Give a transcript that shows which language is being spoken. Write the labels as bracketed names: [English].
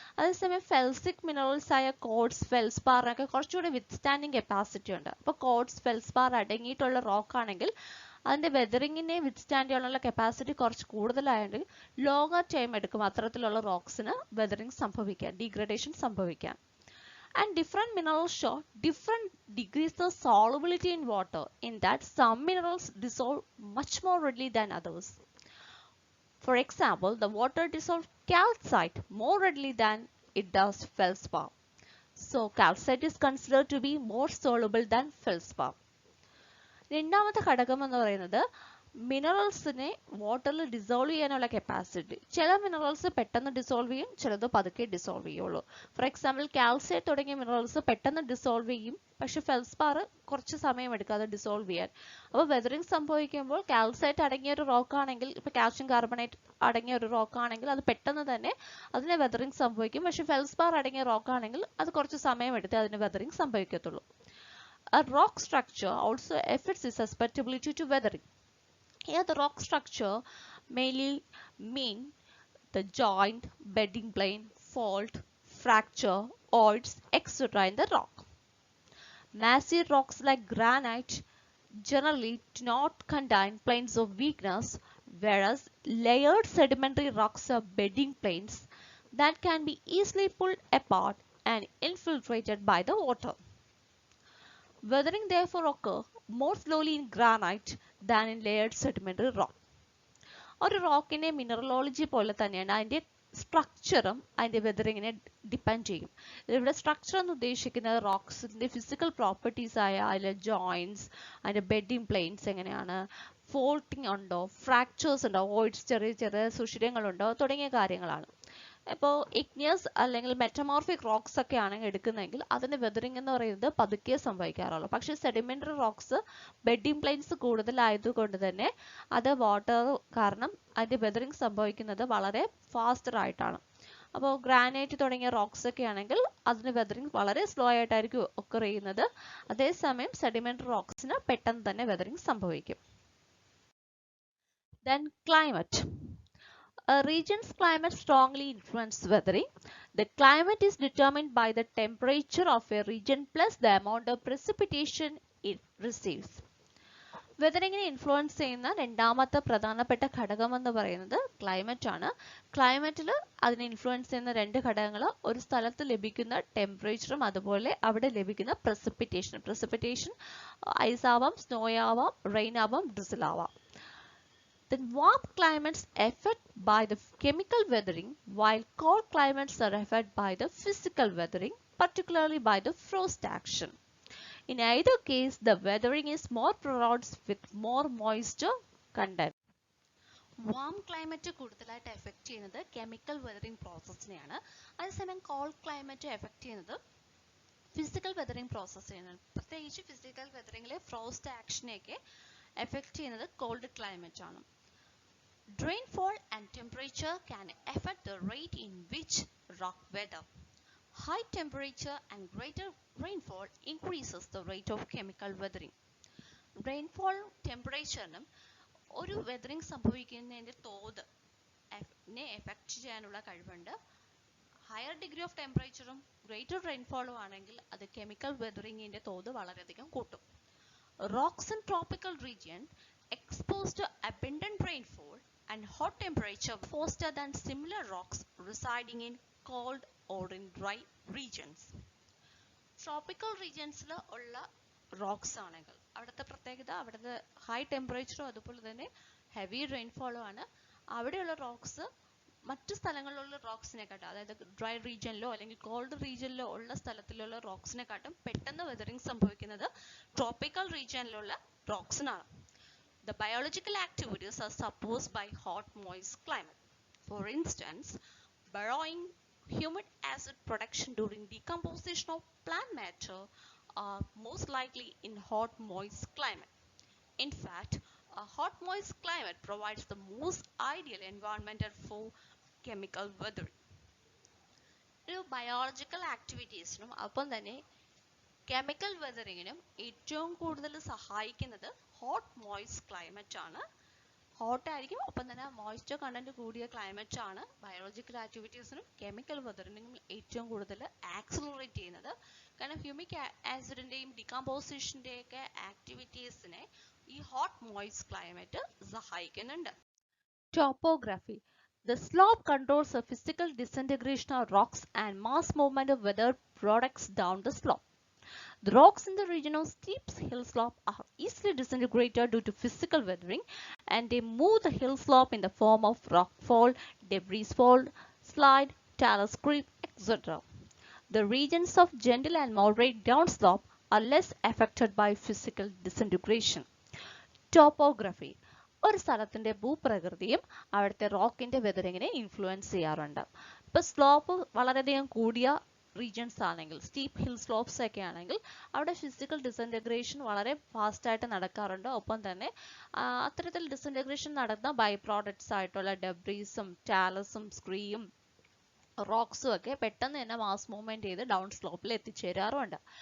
[Malayalam] അതേസമയം felsic minerals ആയ codes, ഫെൽസ്പാറിനൊക്കെ കുറച്ചുകൂടി വിത്ത്സ്റ്റാൻഡിങ് കപ്പാസിറ്റി ഉണ്ട്. അപ്പോൾ കോഡ്സ്, ഫെൽസ്പാർ അടങ്ങിയിട്ടുള്ള റോക്ക് ആണെങ്കിൽ അതിന്റെ വെതറിങ്ങിനെ വിത്ത്സ്റ്റാൻഡ് ചെയ്യാനുള്ള കപ്പാസിറ്റി കുറച്ച് കൂടുതലായതുകൊണ്ട് ലോങ്ങർ ടൈം എടുക്കും അത്തരത്തിലുള്ള റോക്സിന് വെതറിംഗ് സംഭവിക്കാൻ, ഡീഗ്രഡേഷൻ സംഭവിക്കാൻ. [English] And different minerals show different degrees of solubility in water, in that some minerals dissolve much more readily than others. For example, the water dissolves calcite more readily than it does feldspar. So calcite is considered to be more soluble than feldspar. [Malayalam] രണ്ടാമത്തെ ഘടകം എന്ന് പറയുന്നത് മിനറൽസിനെ വാട്ടറിൽ dissolve ചെയ്യാനുള്ള capacity. ചില minerals പെട്ടെന്ന് dissolve ചെയ്യും, ചിലത് പതുക്കെ ഡിസോൾവ് ചെയ്യുള്ളൂ. ഫോർ എക്സാമ്പിൾ കാൽസൈറ്റ് തുടങ്ങിയ മിനറൽസ് പെട്ടെന്ന് ഡിസോൾവ് ചെയ്യും, പക്ഷെ ഫെൽസ്പാർ കുറച്ച് സമയം എടുക്കും അത് ഡിസോൾവ് ചെയ്യാൻ. അപ്പോൾ വെതറിംഗ് സംഭവിക്കുമ്പോൾ കാൽസൈറ്റ് അടങ്ങിയ ഒരു റോക്ക് ആണെങ്കിൽ, ഇപ്പോൾ കാൽഷ്യം കാർബണേറ്റ് അടങ്ങിയ ഒരു റോക്ക് ആണെങ്കിൽ അത് പെട്ടെന്ന് തന്നെ അതിന് വെതറിംഗ് സംഭവിക്കും. പക്ഷെ ഫെൽസ്പാർ അടങ്ങിയ റോക്ക് ആണെങ്കിൽ അത് കുറച്ച് സമയം എടുത്ത് അതിന് weathering സംഭവിക്കത്തുള്ളൂ. [English] A rock structure also affects its susceptibility to weathering. Here the rock structure mainly mean the joint, bedding plane, fault, fracture, voids, etc. in the rock. Massive rocks like granite generally do not contain planes of weakness, whereas layered sedimentary rocks are bedding planes that can be easily pulled apart and infiltrated by the water. Weathering therefore occurs more slowly in granite than in layered sedimentary rock. [Malayalam] ഒരു റോക്കിന്റെ മിനറലോളജി പോലെ തന്നെയാണ് അതിന്റെ സ്ട്രക്ചറും അതിന്റെ വെതറിങ്ങിനെ depend ചെയ്യും. ഇവിടെ structure എന്ന് ഉദ്ദേശിക്കുന്നത് റോക്സിന്റെ physical properties ആയ അതിലെ ജോയിന്റ്സ്, അതിന്റെ ബെഡിങ് പ്ലെയിൻസ് എങ്ങനെയാണ്, ഫോൾട്ടിങ് ഉണ്ടോ, ഫ്രാക്ചേഴ്സ് ഉണ്ടോ, വോയിഡ്സ്, ചെറിയ ചെറിയ സുഷിരങ്ങളുണ്ടോ തുടങ്ങിയ കാര്യങ്ങളാണ്. ഇപ്പോൾ ഇഗ്നിയസ് അല്ലെങ്കിൽ മെറ്റമോർഫിക് റോക്സ് ഒക്കെ ആണെങ്കിൽ എടുക്കുന്നതെങ്കിൽ അതിന്റെ വെതറിംഗ് എന്ന് പറയുന്നത് പതുക്കെ സംഭവിക്കാറുള്ളൂ. പക്ഷേ സെഡിമെന്ററി റോക്സ് ബെഡിങ് പ്ലെയിൻസ് കൂടുതലായതുകൊണ്ട് തന്നെ അത് വാട്ടർ കാരണം അതിന്റെ വെതറിംഗ് സംഭവിക്കുന്നത് വളരെ ഫാസ്റ്റർ ആയിട്ടാണ്. അപ്പോൾ ഗ്രാനൈറ്റ് തുടങ്ങിയ റോക്സ് ഒക്കെ ആണെങ്കിൽ അതിന് വെതറിംഗ് വളരെ സ്ലോ ആയിട്ടായിരിക്കും ഒക്കർ ചെയ്യുന്നത്. അതേസമയം സെഡിമെന്ററി റോക്സിന് പെട്ടെന്ന് തന്നെ വെതറിംഗ് സംഭവിക്കും. [English] Then climate. A region's climate strongly influences weathering. The climate is determined by the temperature of a region plus the amount of precipitation it receives. [Malayalam] വെതറിങ്ങിനെ influence ചെയ്യുന്ന രണ്ടാമത്തെ പ്രധാനപ്പെട്ട ഘടകം എന്ന് പറയുന്നത് ക്ലൈമറ്റ് ആണ്. ക്ലൈമറ്റിൽ അതിനെ ഇൻഫ്ലുവൻസ് ചെയ്യുന്ന രണ്ട് ഘടകങ്ങൾ, ഒരു സ്ഥലത്ത് ലഭിക്കുന്ന ടെമ്പറേച്ചറും അതുപോലെ അവിടെ ലഭിക്കുന്ന പ്രസിപ്പിറ്റേഷൻ. പ്രസിപ്പിറ്റേഷൻ ഐസ് ആവാം, സ്നോ ആവാം, റെയിൻ ആവാം, ഡ്രിസിൽ ആവാം. [English] Then warm climates affected by the chemical weathering, while cold climates are affected by the physical weathering, particularly by the frost action. In either case, the weathering is more pronounced with more moisture content. [Malayalam] Warm climate കൂടുതലായിട്ട് effect ചെയ്യുന്നത് chemical weathering പ്രോസസ്സിനെയാണ്. അതേസമയം called climate effect ചെയ്യുന്നത് physical weathering പ്രോസസ്സിനെയാണ്. പ്രത്യേകിച്ച് physical വെതറിംഗിലെ frost ആക്ഷനെയൊക്കെ effect ചെയ്യുന്നത് called climate ആണ്. [English] Rainfall and temperature can affect the rate in which rock weather. High temperature and greater rainfall increases the rate of chemical weathering. [Malayalam] Rainfall ടെമ്പറേച്ചറിനും ഒരു weathering സംഭവിക്കുന്നതിന്റെ തോത് effect ചെയ്യാനുള്ള കഴിവുണ്ട്. Higher degree of ടെമ്പറേച്ചറും greater റെയിൻഫോളും ആണെങ്കിൽ അത് chemical വെതറിംഗിന്റെ തോത് വളരെയധികം കൂട്ടും. [English] Rocks in tropical region exposed to abundant rainfall and hot temperature faster than similar rocks residing in cold or in dry regions. [Malayalam] Tropical regionsൽ ഉള്ള റോക്സ് ആണെങ്കിൽ അവിടുത്തെ പ്രത്യേകത അവിടുത്തെ ഹൈ ടെമ്പറേച്ചറും അതുപോലെ തന്നെ ഹെവി റെയിൻഫോളും ആണ്. അവിടെയുള്ള റോക്സ് മറ്റു സ്ഥലങ്ങളിലുള്ള റോക്സിനെക്കാട്ടും, അതായത് ഡ്രൈ റീജിയനിലോ അല്ലെങ്കിൽ കോൾഡ് റീജിയനിലോ ഉള്ള സ്ഥലത്തിലുള്ള റോക്സിനെക്കാട്ടും പെട്ടെന്ന് വെതറിംഗ് സംഭവിക്കുന്നത് tropical റീജിയനിലുള്ള റോക്സിനാണ്. [English] The biological activities are supposed by hot moist climate. For instance, burrowing, humid acid production during decomposition of plant matter are most likely in hot moist climate. In fact, a hot moist climate provides the most ideal environment for chemical weathering. [Malayalam] ഒരു biological ആക്ടിവിറ്റീസിനും ഒപ്പം തന്നെ chemical വെതറിങ്ങിനും ഏറ്റവും കൂടുതൽ സഹായിക്കുന്നത് hot moist climate ആണ്. Hot ആയിരിക്കും, ഒപ്പം തന്നെ മോയ്സ്ചർ കണ്ടന്റ് കൂടിയ ക്ലൈമറ്റ് ആണ് ബയോളജിക്കൽ ആക്ടിവിറ്റീസിനും കെമിക്കൽ വെതറിങ്ങിനും ഏറ്റവും കൂടുതൽ ആക്സിലറേറ്റ് ചെയ്യുന്നത്. കാരണം ഹ്യൂമിക് ആസിഡിന്റെയും ഡികമ്പോസിഷന്റെയും ഒക്കെ ആക്ടിവിറ്റീസിനെ ഈ ഹോട്ട് മോയ്സ്റ്റ് ക്ലൈമറ്റ് സഹായിക്കുന്നുണ്ട്. [English] Topography. The slope controls the physical disintegration of rocks and mass movement of weathered products down the slope. The rocks in the region of steep hill slope are easily disintegrated due to physical weathering, and they move the hill slope in the form of rockfall, debris fall, slide, talus creep, etc. The regions of gentle and moderate downslope are less affected by physical disintegration. Topography. [Malayalam] ഒരു സ്ഥലത്തിന്റെ ഭൂപ്രകൃതിയും അവിടുത്തെ റോക്കിന്റെ വെതറിങ്ങിനെ influence ചെയ്യാറുണ്ട്. ഇപ്പൊ slope വളരെയധികം കൂടിയ regions ആണെങ്കിൽ, steep hill slopes ഒക്കെ ആണെങ്കിൽ അവിടെ ഫിസിക്കൽ ഡിസിൻറ്റഗ്രേഷൻ വളരെ ഫാസ്റ്റ് ആയിട്ട് നടക്കാറുണ്ട്. ഒപ്പം തന്നെ അത്തരത്തിൽ ഡിസിൻറ്റഗ്രേഷൻ നടന്ന ബൈ പ്രോഡക്ട്സ് ആയിട്ടുള്ള ഡെബ്രീസും ടാലസും സ്ക്രീയും റോക്സും ഒക്കെ പെട്ടെന്ന് തന്നെ മാസ് മൂവ്മെന്റ് ചെയ്ത് ഡൗൺ സ്ലോപ്പിൽ എത്തിച്ചേരാറുണ്ട്.